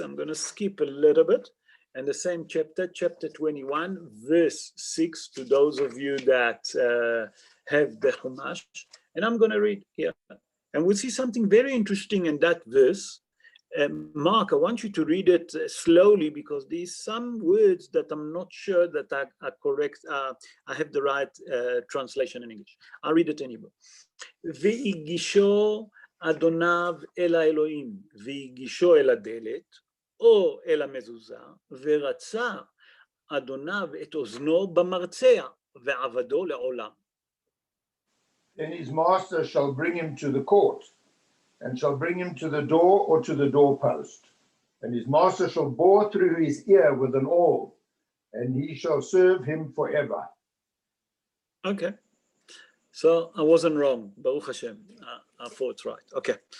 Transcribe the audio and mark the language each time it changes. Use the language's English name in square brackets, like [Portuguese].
[English] I'm going to skip a little bit. And the same chapter, chapter 21, verse 6, to those of you that have the Chumash. And I'm going to read here. And we'll see something very interesting in that verse. Mark, I want you to read it slowly because there's some words that I'm not sure that are correct. I have the right translation in English. I'll read it anyway. [Hebrew] V'igisho אדוניו אל האלוהים, והגישו אל הדלת, או אל המזוזה, ורצה אדוניו את אוזנו במרצע, ועבדו לעולם. [English] Then his master shall bring him to the court, and shall bring him to the door or to the doorpost. And his master shall bore through his ear with an awl, and he shall serve him forever. Okay. So I wasn't wrong, Baruch Hashem. I thought it's right. Okay.